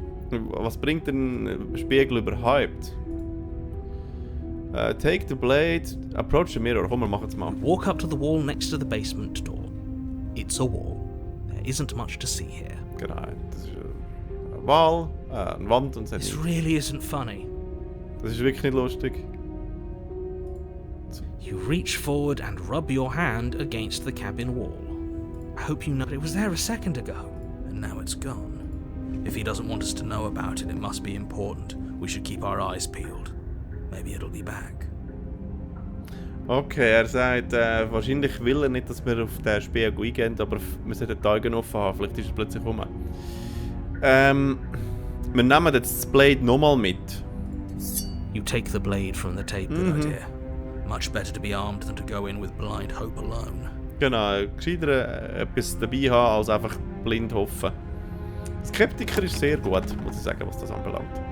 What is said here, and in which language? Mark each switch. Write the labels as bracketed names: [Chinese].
[German] Was bringt ein Spiegel überhaupt? [English] Take the blade, approach the mirror. [German] Komm, wir machen es mal. [English] Walk up to the wall next to the basement door. It's a wall. There isn't much to see here. [German] Genau, das ist eine Wall, eine Wand und so. [English] This really isn't funny. [German] Das ist wirklich nicht lustig. [English] You reach forward and rub your hand against the cabin wall. I hope you know it was there a second ago, and now it's gone. If he doesn't want us to know about it, it must be important. We should keep our eyes peeled. Maybe it'll be back. [German] Okay, er sagt, wahrscheinlich will er nicht, dass wir auf den Spiegel eingehen, aber wir sollten die Augen offen haben, vielleicht ist er plötzlich rum. Wir nehmen jetzt das Blade nochmal mit. [English] You take the blade from the table, dear. Much better to be armed than to go in with blind hope alone. [German] Genau, gescheiter etwas dabei haben, als einfach blind hoffen. Skeptiker ist sehr gut, muss ich sagen, was das anbelangt.